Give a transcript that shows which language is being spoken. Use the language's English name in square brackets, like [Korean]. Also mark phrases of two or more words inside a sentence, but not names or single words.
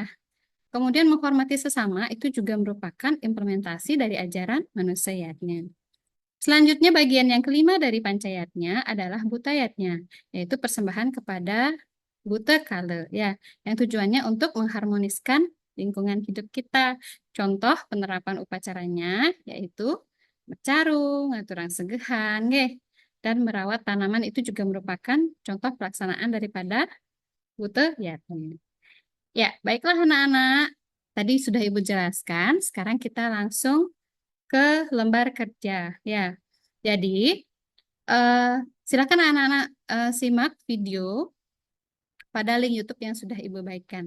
[Indonesian] Kemudian menghormati sesama itu juga merupakan implementasi dari ajaran manusiatnya. Selanjutnya bagian yang kelima dari pancayatnya adalah butayatnya, yaitu persembahan kepada buta kale ya, yang tujuannya untuk mengharmoniskan lingkungan hidup kita. Contoh penerapan upacaranya yaitu bercarung, [Balinese] ngaturang segehan, nggih. [Indonesian] Dan merawat tanaman itu juga merupakan contoh pelaksanaan daripada buta yatnya. Ya, baiklah anak-anak. Tadi sudah Ibu jelaskan, sekarang kita langsung ke lembar kerja ya. Jadi eh, silakan anak-anak simak video pada link YouTube yang sudah Ibu bagikan.